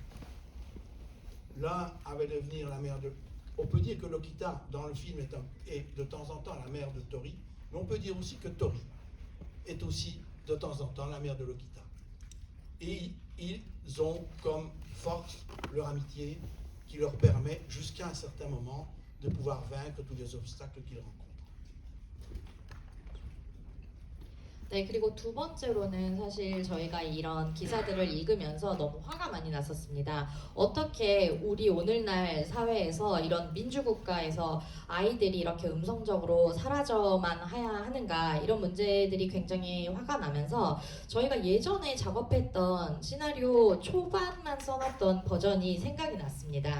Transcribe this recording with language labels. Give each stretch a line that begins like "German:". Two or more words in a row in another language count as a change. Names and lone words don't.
French: L'un avait devenir la mère de... On peut dire que Lokita, dans le film, est de temps en temps la mère de Tori, mais on peut dire aussi que Tori est aussi de temps en temps la mère de Lokita. Et ils ont comme force leur amitié qui leur permet, jusqu'à un certain moment, de pouvoir vaincre tous les obstacles qu'ils rencontrent.
Korean: 네, 그리고 두 번째로는 사실 저희가 이런 기사들을 읽으면서 너무 화가 많이 났었습니다. 어떻게 우리 오늘날 사회에서 이런 민주국가에서 아이들이 이렇게 음성적으로 사라져만 해야 하는가, 이런 문제들이 굉장히 화가 나면서 저희가 예전에 작업했던 시나리오 초반만 써놨던 버전이 생각이 났습니다.